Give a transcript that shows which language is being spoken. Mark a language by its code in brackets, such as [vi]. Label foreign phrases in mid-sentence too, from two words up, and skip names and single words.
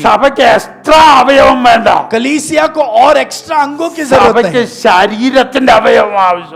[ml] സഭയ്ക്ക് എക്സ്ട്രാ അവയവം വേണ്ട, [hi] कलीसिया को और एक्स्ट्रा अंगों की जरूरत [ml] സഭയ്ക്ക് [hi] नहीं, [ml] ശരീരത്തിന്റെ അവയവം ആവശ്യം.